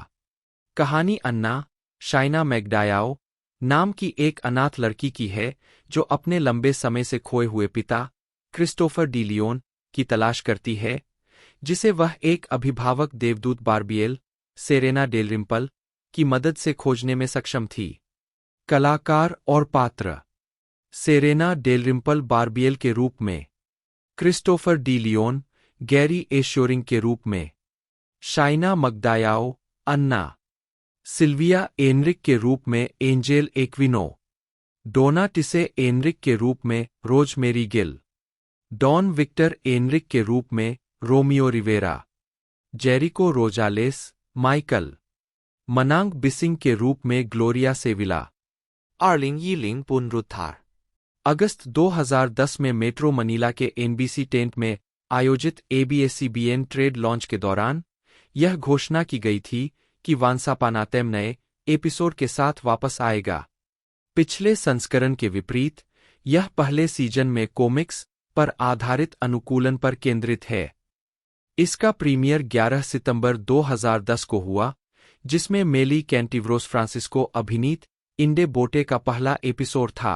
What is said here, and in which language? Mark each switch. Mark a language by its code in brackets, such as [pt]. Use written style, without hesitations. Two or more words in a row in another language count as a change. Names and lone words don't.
[hi] कहानी अन्ना शाइना मैगडायाओ नाम की एक अनाथ लड़की की है जो अपने लंबे समय से खोए हुए पिता क्रिस्टोफर डी लियोन की तलाश करती है, जिसे वह एक अभिभावक देवदूत बार्बिएल सेरेना डेलरिम्पल की मदद से खोजने में सक्षम थी। कलाकार और पात्र: सेरेना डेलरिम्पल बार्बिएल के रूप में, क्रिस्टोफर डी लियोन गैरी एश्योरिंग के रूप में, शाइना मगदायाओ अन्ना, सिल्विया एनरिक के रूप में एंजेल एक्विनो, डोना टिसे एनरिक के रूप में रोजमेरी गिल, डॉन विक्टर एनरिक के रूप में रोमियो रिवेरा, जेरिको रोजालेस माइकल, मनांग बिसिंग के रूप में ग्लोरिया सेविला। 2010पुनरुद्धार। अगस्त 2010 में मेट्रो मनीला के एनबीसी टेंट में आयोजित ABS-CBN ट्रेड लॉन्च के दौरान यह घोषणा की गई थी कि वांसापानातेम नए एपिसोड के साथ वापस आएगा। पिछले संस्करण के विपरीत, यह पहले सीजन में कॉमिक्स पर आधारित अनुकूलन पर केंद्रित है। इसका प्रीमियर 11 सितंबर 2010 को हुआ, जिसमें मेली कैंटिवरोस फ्रांसिस्को अभिनीत इंडे बोटे का पहला एपिसोड था।